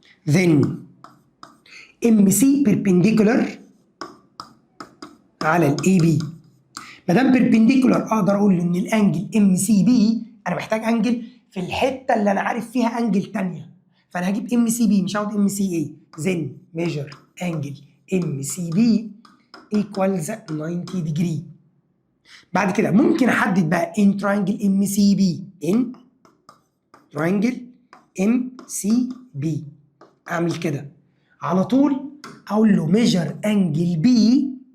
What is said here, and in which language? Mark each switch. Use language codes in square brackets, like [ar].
[en] then MC perpendicular [ar] على الاي بي. ما دام perpendicular اقدر اقول ان الانجل ام سي بي، انا محتاج انجل في الحته اللي انا عارف فيها انجل ثانيه، فانا هجيب ام سي بي مش هقعد ام سي اي. [en] then measure angle M C B equals 90 degree. [ar] بعد كده ممكن احدد بقى [en] in triangle M C B, [ar] in triangle ام سي بي اعمل كده على طول، اقول له [en] measure angle B